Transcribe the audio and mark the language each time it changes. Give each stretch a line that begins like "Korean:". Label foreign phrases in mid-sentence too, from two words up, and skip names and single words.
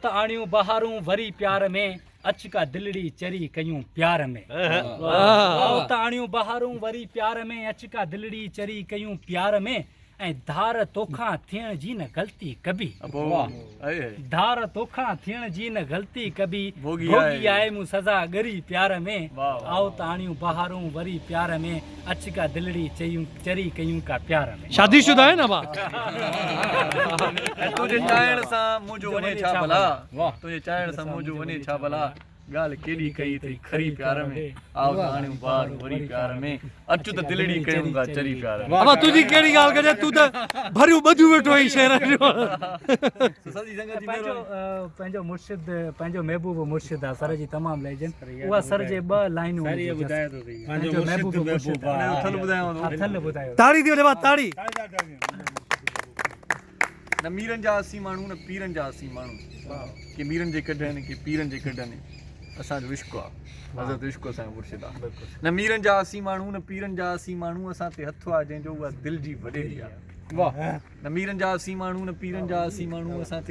Sindhi: आओ त आणियूं बहारूं वरी प्यार में अचका दिलड़ी चरी कयूं प्यार में आओ ताणियूं बहारूं वरी प्यार में अचका दिलड़ी चरी कयूं प्यार में ऐं धार तोखां थियण जी न ग़लती कभी धार तोखां थियण जी न ग़लती कभी भोगी आए मूं सज़ा गरी प्यार में आओ ताणियूं बहारूं वरी प्यार में अचका दिलड़ी चरी कयूं का प्यार में
Hindi: शादीशुदा है ना बा
Sindhi: तुझे चाहण सां मुंहिंजो वञे छा भला तुझे चाहण सां मुंहिंजो वञे छा भला ॻाल्हि केॾी कई अथई खरी प्यार में आओ ताणियूं बहार वरी प्यार में अचु त दिलड़ी कयूं था चरी प्यार में अब तुझी केड़ी गाल करे तू तो भरियो बधू वेठो ही शहर जो सजी संगत जी पंहिंजो पंहिंजो मुर्शिद पंहिंजो महबूब मुर्शिद आहे सर जी तमामु लेजेंड उहा सर जे ॿ लाइनूं ॿुधाए थो पंहिंजो महबूब मुर्शिद थल ॿुधायांव थो थल ॿुधायो ताड़ी दियो बा ताड़ी न मीरनि जा असी माण्हू न पीरनि जा असी माण्हू के मीरनि जे कढनि के पीरनि जे कढनि असांजो इश्क़ आहे हज़रत इश्क़ असांजो मुर्शिद आहे न मीरनि जा असी माण्हू न पीरनि जा असी माण्हू असां ते हथु आहे जंहिंजो उहा दिलि जी वॾेरी आहे वाह न मीरनि जा असी माण्हू न पीरनि जा असी माण्हू असां ते